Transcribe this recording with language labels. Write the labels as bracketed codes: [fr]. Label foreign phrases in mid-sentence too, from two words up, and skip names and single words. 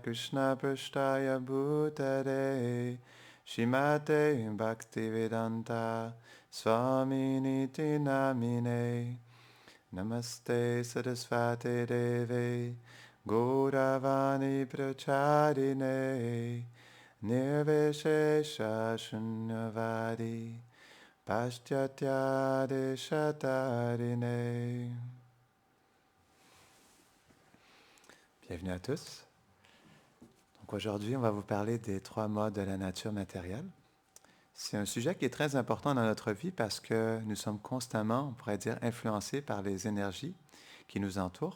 [sa] कृष्ण प्रेष्ठाय भूतले श्रीमते भक्तिवेदान्त स्वामिन् इति नामिने नमस्ते सारस्वते देवे गौरवाणी प्रचारिणे निर्विशेष शून्यवादि पाश्चात्य देशतारिणे. [fr] Bienvenue à tous. Donc aujourd'hui, on va vous parler des trois modes de la nature matérielle. C'est un sujet qui est très important dans notre vie parce que nous sommes constamment, on pourrait dire, influencés par les énergies qui nous entourent.